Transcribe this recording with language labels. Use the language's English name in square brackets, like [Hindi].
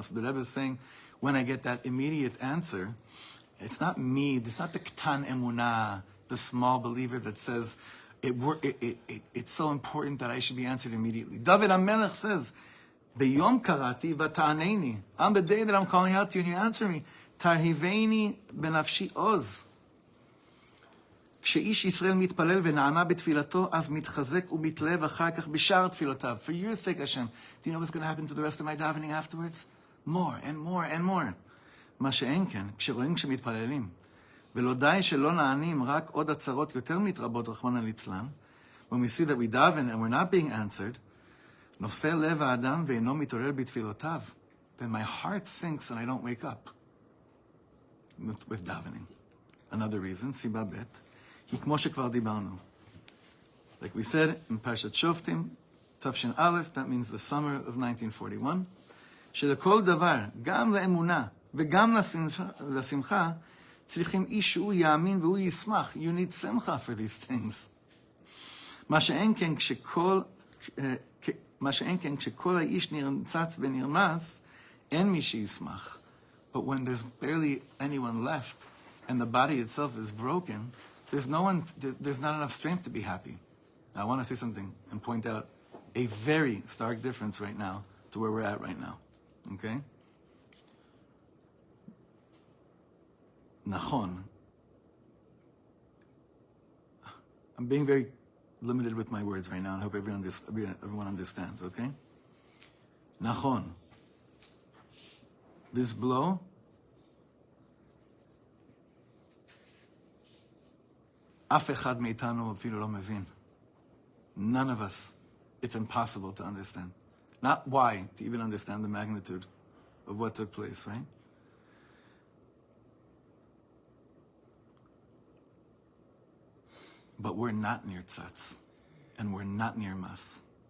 [English] So the Rebbe is saying, when I get that immediate answer, it's not me, it's not the K'tan Emunah, the small believer that says, it's so important that I should be answered immediately. [Hebrew] David HaMelech says, B'yom karati v'ta'aneni. [English] On the day that I'm calling out to you and you answer me, [Hebrew] tarhiveni benafshi oz. כשאיש ישראל מתפלל ונענה בתפילתו, אז מתחזק ומתלהב אחר כך בשאר תפילותיו. [English] For your sake, Hashem, do you know what's going to happen to the rest of my davening afterwards? More and more and more. [Hebrew] מה שאין כן, כשמתפללים, ולא די שלא נענים, רק עוד הצרות יותר מתרבות, רחמנא ליצלן, [English] when we see that we daven and we're not being answered, [Hebrew] נופל לב האדם ואינו מתעורר בתפילותיו, [English] then my heart sinks and I don't wake up with davening. Another reason, [Hebrew] סיבה ב', היא כמו שכבר דיברנו. [English] Like we said in Parshat Shoftim, Tafshin Aleph, that means the summer of 1941, [Hebrew] שלכל דבר, גם לאמונה וגם לשמחה, צריכים איש שהוא יאמין והוא ישמח. [English] You need שמחה for these things. [Hebrew] מה שאין כן כשכל האיש נרצץ ונרמס, אין מי שישמח. [English] But when there's barely anyone left, and the body itself is broken, there's not enough strength to be happy. Now, I want to say something and point out a very stark difference right now to where we're at right now. Okay? [Hebrew] Nachon. [English] I'm being very limited with my words right now, and I hope everyone understands, okay? [Hebrew] Nachon. [English] This blow [Hebrew] אף אחד מאיתנו אפילו לא מבין. [English] None of us. It's impossible to understand. Not why, to even understand the magnitude of what took place, right? But we're not near tzatz, and we're not near mas.